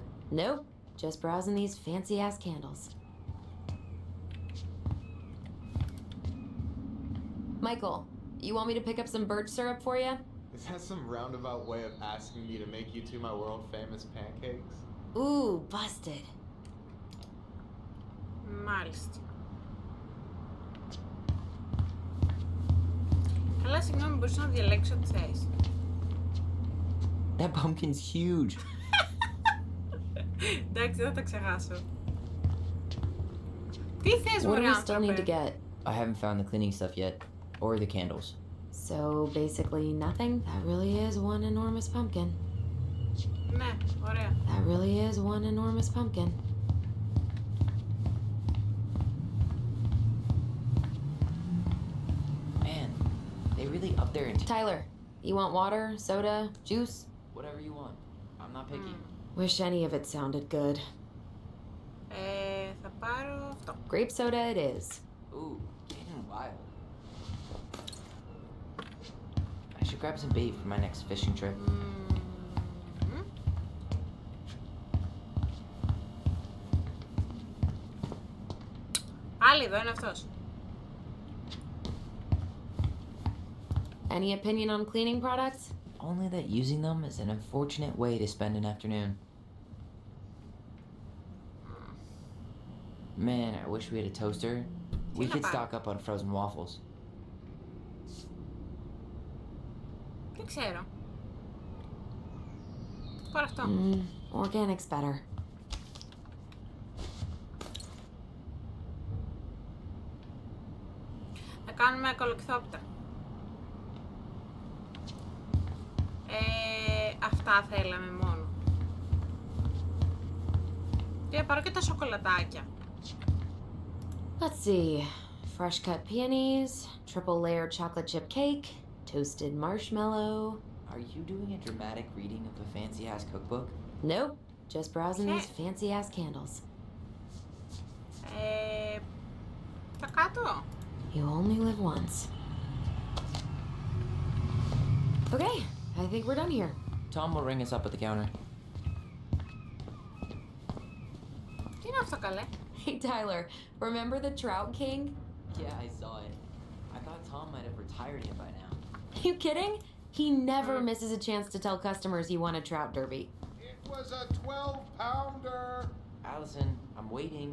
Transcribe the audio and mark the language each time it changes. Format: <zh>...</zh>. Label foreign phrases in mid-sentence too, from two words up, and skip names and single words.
<en>Nope, just browsing these fancy ass candles. Michael, you want me to pick up some birch syrup for you? Is that some roundabout way of asking me to make you two my world famous pancakes? Ooh, busted.</en> <el>Μάλιστα. Καλά, συγγνώμη, μπορείς να διαλέξω ό,τι θες.</el> <en>That pumpkin's huge.</en> <el>Εντάξει, δεν θα τα ξεχάσω. Τι θες,</el> <en>What do</en> <el>μωρέ</el> <en>we still need to</en> <el>άνθρωπε?</el> <en>get? I haven't found the cleaning stuff yet, or the candles. So basically nothing? That really is one enormous pumpkin.</en> <el>Ναι, ωραία.</el> <en>That really is one enormous pumpkin. Man, they really up there in Tyler, you want water, soda, juice? whatever you want. I'm not picky. Wish any of it sounded good.</en> <el>Θα πάρω αυτό.</el> <en>Grape soda it is. Ooh, getting wild. I should grab some bait for my next fishing trip.</en> <el>Πάλι εδώ είναι αυτός.</el> <en>Any opinion on cleaning products? Only that using them is an unfortunate way to spend an afternoon. Man, I wish we had a toaster. We could stock up on frozen waffles.</en> <el>Δεν ξέρω. Πάρε αυτό.</el> <en>Organic's better.</en> <el>Θα κάνουμε κολοκυθόπιτα. Αυτά θέλαμε μόνο. Και πάρω και τα σοκολατάκια.</el> <en>Let's see. Fresh cut peonies, triple layer chocolate chip cake, toasted marshmallow. Are you doing a dramatic reading of a fancy-ass cookbook? Nope. Just browsing these fancy ass candles.</en> <el>Τα κάτω.</el> <en>You only live once. Okay, I think we're done here. Tom will ring us up at the counter.</en> <el>Τι είναι αυτό καλέ?</el> <en>Hey Tyler, remember the Trout King? Yeah, I saw it. I thought Tom might have retired him by now. You kidding? He never misses a chance to tell customers he won a trout derby. It was a 12-pounder. Allison, I'm waiting.</en>